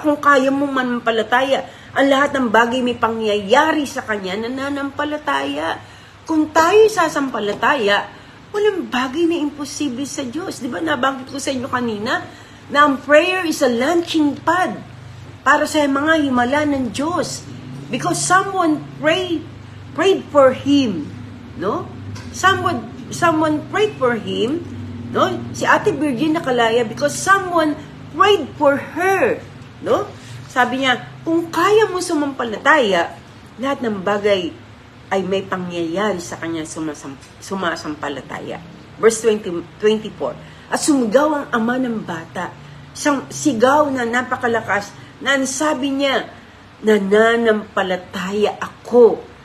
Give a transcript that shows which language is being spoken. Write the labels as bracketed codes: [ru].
[tl] Kung kaya mo manampalataya, ang lahat ng bagay may pangyayari sa kanya, nananampalataya. Kung tayo sasampalataya, walang bagay na imposible sa Diyos. Di ba nabanggit ko sa inyo kanina na ang prayer [en] is a launching pad [tl] para sa mga himala ng Diyos. [en] Because someone prayed for him. No? Someone prayed for him. No? [tl] Si Ate Virgin nakalaya [en] because someone prayed for her. [tl] No? Sabi niya, kung kaya mo sumampalataya, lahat ng bagay ay may pangyayari sa kanya sumasampalataya. Verse 24. At sumigaw ang ama ng bata. Isang sigaw na napakalakas na sabi niya, nananampalataya ako.